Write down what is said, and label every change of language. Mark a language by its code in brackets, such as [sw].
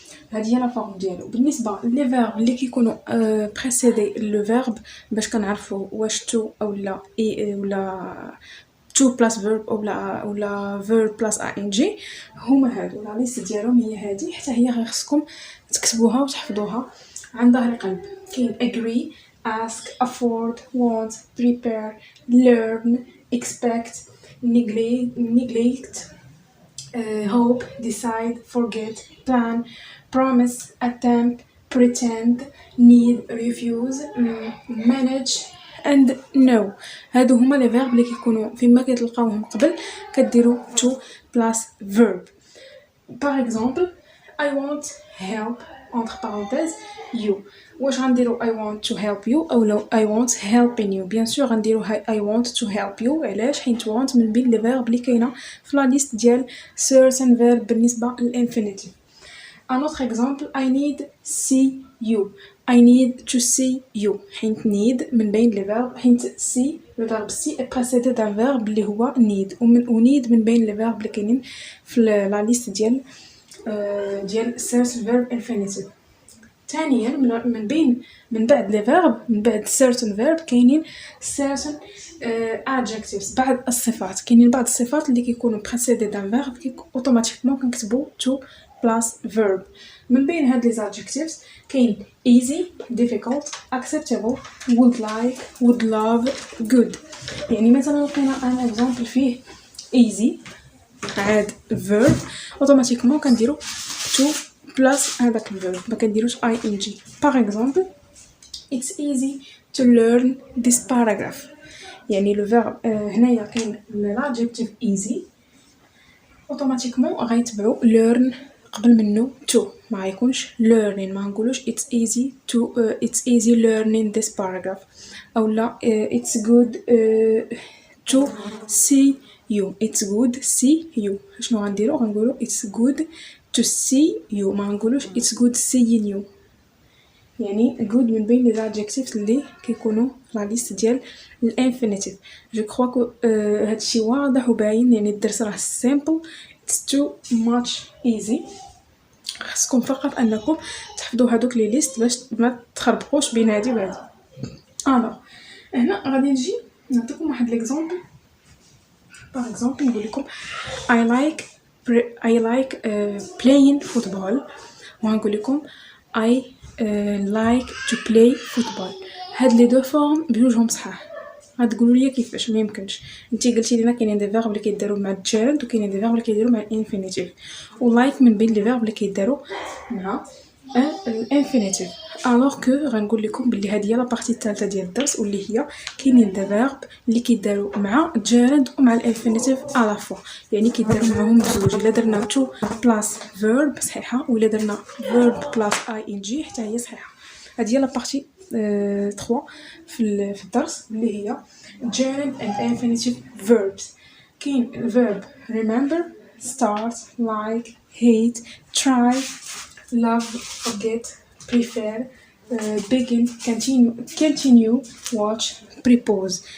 [ar] هذه هي لا فورم ديالو. بالنسبه لي فيرب اللي كيكونوا بريسيدي لو فيرب باش كنعرفوا واش تو اولا ولا to plus verb ولا verb plus ing هما هادو. لا ليست ديالهم هي هادي، حتى هي غير خصكم تكتبوها وتحفظوها عن ظهر قلب. [en] كاين agree ask afford want prepare learn expect neglect hope decide forget plan promise attempt pretend need refuse manage and no. [ar] هادو هما لي فيرب اللي كيكونوا فيما كتلقاوهم قبل كديروا to plus verb. [fr] par exemple [en] I want help [fr] entre parenthèses [en] you. [ar] واش غنديروا [en] I want to help you او لو I want helping you؟ [fr] bien sûr [en] غنديروا I want to help you. [ar] علاش؟ حيت want من بين لي فيرب اللي كاينه في لا ليست ديال certain verb بالنسبه للانفينيتيف. [fr] un autre exemple [en] I need see you. I need to see you. [ar] حيت need من بين لي verb، حيت see [fr] le verbe see est précédé d'un verbe [ar] اللي هو need و need من بين لي verb اللي كاينين في لا ليست ديال certain verb infinitive. ثانيا من بعد لي verb، من بعد certain verb كاينين certain adjectives، بعض الصفات. كاينين بعض الصفات اللي كيكونوا [fr] précédé d'un verbe [ar] اوتوماتيكمون كنكتبوا to plus verb. من بين هاد لي [en] adjectives كاين easy difficult acceptable would like would love good. [ar] يعني مثلا لقينا ان اكزامبل فيه easy عاد verb اوتوماتيكمون كنديروا to plus هذاك الفيرب، ما كنديروش ing. [en] par exemple it's easy to learn this paragraph. [ar] يعني لو فيرب هنايا كاين l'adjective easy اوتوماتيكمون غيتبعوا learn قبل منه to، ما غيكونش learning، ما نقولوش [en] it's easy learning this paragraph [ar] او لا [en] it's good to see you. it's good see you. [ar] شنو غنديرو؟ غنقولوا [en] it's good to see you، [ar] ما نقولوش [en] it's good seeing you. [ar] يعني good من بين لي adjectives اللي كيكونوا لا ليست ديال الانفينيتيف. جو كخوا كو هادشي واضح وباين، يعني الدرس راه simple [en] it's too much easy. [ar] خصكم فقط انكم تحفظوا هذوك لي ليست باش ما تخربقوش بين هذه وهذه. الوغ هنا غادي نجي نعطيكم واحد ليكزامبل. باغ اكزومبل نقول لكم [en] I like playing football، [ar] وغنقول لكم [en] I like to play football. [ar] هاد لي دو فورم بجوجهم صحاح. غتقولوا لي كيفاش؟ ما يمكنش. انتي قلتي لينا كاينين دي فيرب اللي كيداروا مع الجيرند وكاينين دي فيرب اللي كيداروا مع الانفينيتيف، ولايك من بين لي فيرب اللي كيداروا مع الانفينيتيف. الوغ كو غنقول لكم بلي هذه هي لا بارتي الثالثه ديال الدرس، واللي هي كاينين دي فيرب اللي كيداروا مع الجيرند ومع الانفينيتيف على فوا، يعني كيداروا معهم بجوج. الا درنا تو بلاس فيرب صحيحه، ولا درنا فيرب بلاس ing حتى هي صحيحه. هذه هي لا بارتي 3 في الدرس اللي هي gerund and infinitive verbs. كاين الفيرب [en] remember start like hate try love forget prefer begin continue watch propose.